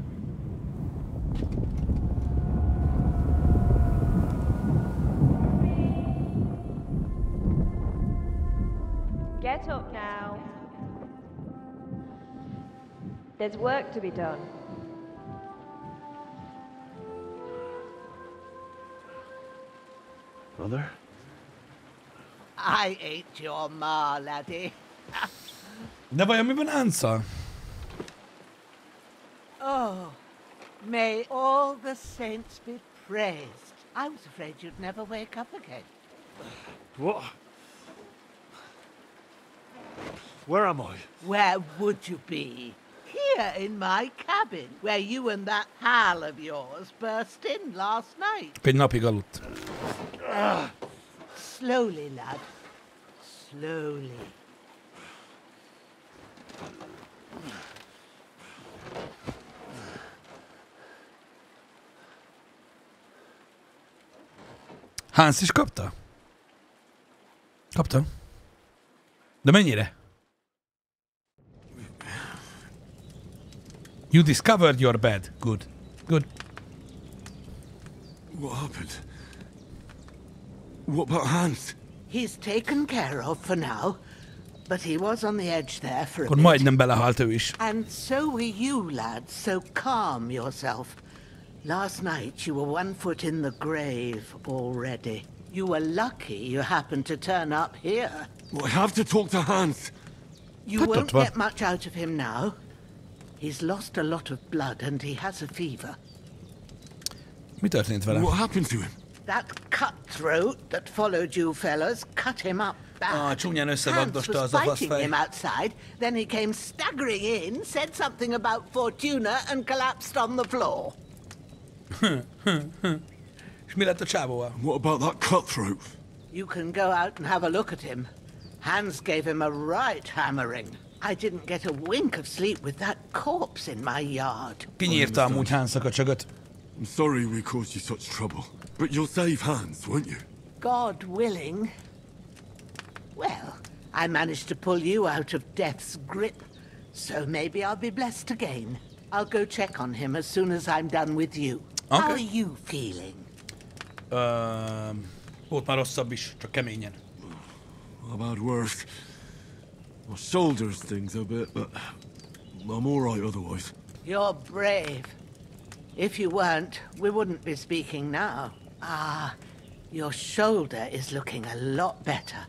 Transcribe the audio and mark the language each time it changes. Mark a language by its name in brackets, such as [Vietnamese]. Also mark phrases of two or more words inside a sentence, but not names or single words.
[English] Get up now. There's work to be done. Mother? I ate your ma, laddie. [Hungarian] De vajon mi van Ansa? [English] Oh, may all the saints be praised. I was afraid you'd never wake up again. What? Where am I? Where would you be? Here in my cabin, where you and that pal of yours burst in last night. [Hungarian] Egy napig aludt. [English] Slowly, lad. Slowly. [Hungarian] Hans is kapta? Kapta. De mennyire? [English] You discovered your bed. Good. Good. What happened? What about Hans? He's taken care of for now, but he was on the edge there for a [Hungarian] Akkor [English] bit. [Hungarian] majdnem belehalt ő is. [English] And so were you, lad, so calm yourself. Last night you were 1 foot in the grave already. You were lucky you happened to turn up here. Well, I have to talk to Hans. You won't get much out of him now. He's lost a lot of blood and he has a fever. [Hungarian] Mi történt vele? [English] What happened to him? That cutthroat that followed you fellas cut him up bad. [Hungarian] Csúnyán [English] Hans [Hungarian] összevagdosta [English] was [Hungarian] az a [English] fighting [Hungarian] faszfej. [English] him outside, then he came staggering in, said something about Fortuna and collapsed on the floor. [Hungarian] És mi lett a csávóval? [English] What about that cutthroat? You can go out and have a look at him. Hans gave him a right hammering. I didn't get a wink of sleep with that corpse in my yard. [Hungarian] Kinyírta amúgy Hansnak a csögöt. [English] I'm sorry we caused you such trouble, but you'll save Hans, won't you? God willing. Well, I managed to pull you out of death's grip, so maybe I'll be blessed again. I'll go check on him as soon as I'm done with you. Okay. How are you feeling? [Hungarian] Volt már rosszabb is, csak keményen. [English] I've had worse. My shoulder stings a bit, but I'm all right otherwise. You're brave. If you weren't, we wouldn't be speaking now. Ah, your shoulder is looking a lot better.